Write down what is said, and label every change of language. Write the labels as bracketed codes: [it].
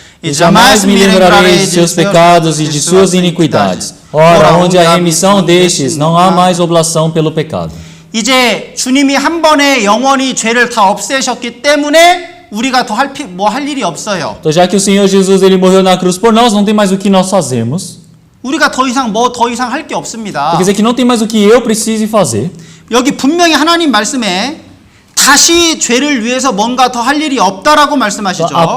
[pt] E jamais me lembrarei de seus pecados e de suas iniquidades. Ora, onde há remissão destes, não há mais oblação pelo pecado. [ko] 이제 주님이 한 번에 영원히 죄를 다 없애셨기 때문에 우리가 더 할 일이 없어요. [pt] Então, já que o Senhor Jesus ele morreu na cruz por nós, não tem mais o que nós fazemos. [ko] 우리가 더 이상 할 게 없습니다. [pt] Quer dizer que não tem mais o que eu precise fazer. [ko] 여기 분명히 하나님 말씀에 다시 죄를 위해서 뭔가 더 할 일이 없다라고 말씀하시죠.